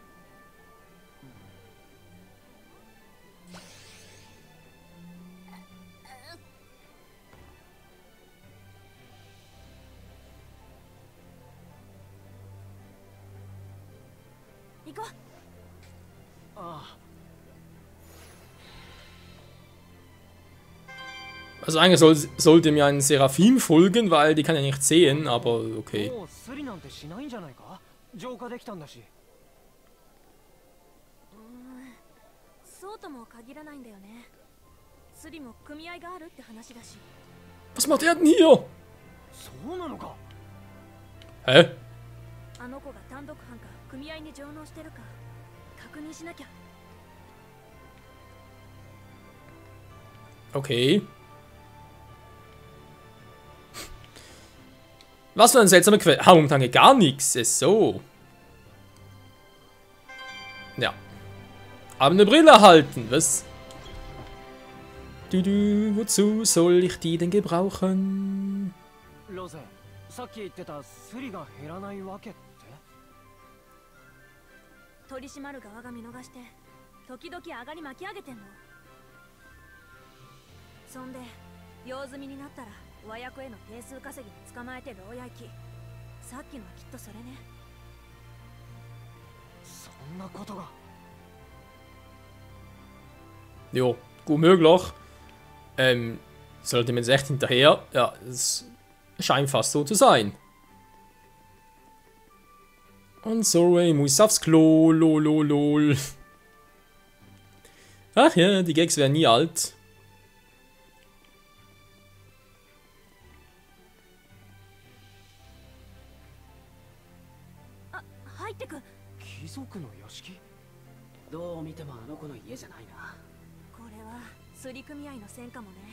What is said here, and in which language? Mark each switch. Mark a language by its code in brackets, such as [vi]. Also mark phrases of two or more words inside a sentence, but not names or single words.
[ja] 行こう。ああ。 [de] Also eigentlich sollte mir ein Seraphim folgen, weil die kann ja nicht sehen, aber okay. [ja] もうスリなんてしないんじゃないか？浄化できたんだし。そうとも限らないんだよね。スリも組合があるって話だし。 [de] Was macht er denn hier? [ja] そうなのか。 [de] Hä? [ja] あの子が単独犯か組合に上納してるか確認しなきゃ。 [de] Okay. Was für ein seltsamer Quell. Ah, momentan geht gar nichts. Ist so. Ja. Aber eine Brille halten, was? Wozu soll ich die denn gebrauchen? [ja] ロゼ、さっき言ってたスリが減らないわけって？取り締まる側が見逃して時々上がり巻き上げてんの。そんで用済みになったら和訳への定数稼ぎに捕まえて牢屋行き。さっきのはきっとそれね。そんなことが。 [de] Jo, gut möglich. Sollte man jetzt echt hinterher? Ja, es scheint fast so zu sein. Und Sorey muss aufs Klo, lol. Ach ja, die Gags werden nie alt. [ja] 入ってく。貴族の屋敷？どう見てもあの子の家じゃないな。これはスリ組合の線かもね。